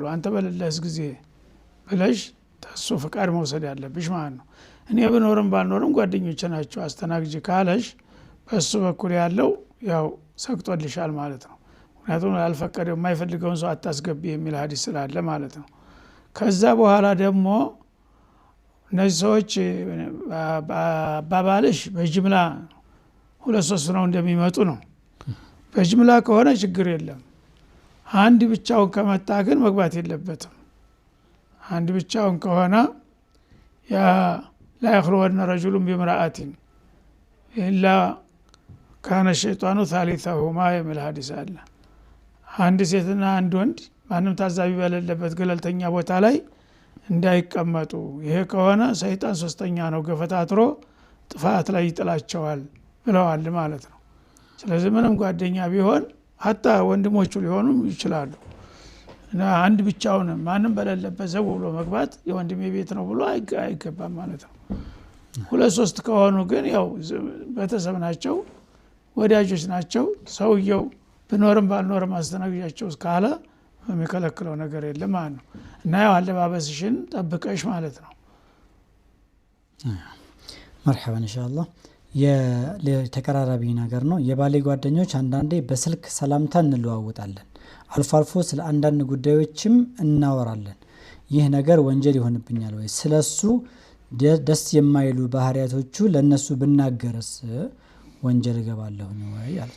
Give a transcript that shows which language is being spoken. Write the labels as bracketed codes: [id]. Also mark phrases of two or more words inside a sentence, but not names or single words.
[am] አንተ በሌለስ ጊዜ ብለሽ ተሱ ፍቃድ መውሰድ ያለብሽ ማለት ነው እኔ ብኖርም ባልኖርም ጓደኞች ናቸው አስተናግጂ ካለሽ በሱ በኩል ያለው ያው ሰቅጦልሻል ማለት ነው ምክንያቱም ያልፈቀደው የማይፈልገውን ሰው አታስገቢ የሚል ሐዲስ ስላለ ማለት ነው ከዛ በኋላ ደግሞ እነዚህ ሰዎች ባባልሽ በጅምላ ሁለት ሶስት ነው እንደሚመጡ ነው በጅምላ ከሆነ ችግር የለም አንድ ብቻውን ከመጣ ግን መግባት የለበትም አንድ ብቻውን ከሆነ ያ [ar] لا يخلون رجل بامرأة إلا كان الشيطان ثالثهما [am] የሚል ሐዲስ አለ አንድ ሴትና አንድ ወንድ ማንም ታዛቢ በሌለበት ገለልተኛ ቦታ ላይ እንዳይቀመጡ ይሄ ከሆነ ሰይጣን ሶስተኛ ነው ገፈታትሮ ጥፋት ላይ ይጥላቸዋል ብለዋል ማለት ነው ስለዚህ ምንም ጓደኛ ቢሆን hatta ወንድሞቹ ሊሆኑ ይችላሉ እና አንድ ብቻውን ማንም በሌለበት ዘው ብሎ መግባት የወንድሜ ቤት ነው ብሎ አይገባም ማለት ነው ሁለት ሶስት ከሆኑ ግን ያው ቤተሰብ ናቸው ወዳጆች ናቸው ሰውየው ብኖርም ባልኖርም አስተናግጃቸው ካለ የሚከለክለው ነገር የለም ማለት ነው እና ያው አለባበስሽን ጠብቀሽ ማለት ነው [ar] مرحبا ان شاء الله [am] የተቀራራቢ ነገር ነው የባሌ ጓደኞች አንዳንዴ በስልክ ሰላምታ እንለዋወጣለን አልፎ አልፎ ስለ አንዳንድ ጉዳዮችም እናወራለን ይህ ነገር ወንጀል ይሆንብኛል ወይ ስለሱ ደስ የማይሉ ባህሪያቶቹ ለነሱ ብናገርስ ወንጀል ይገባለሁ ነው ወይ አለች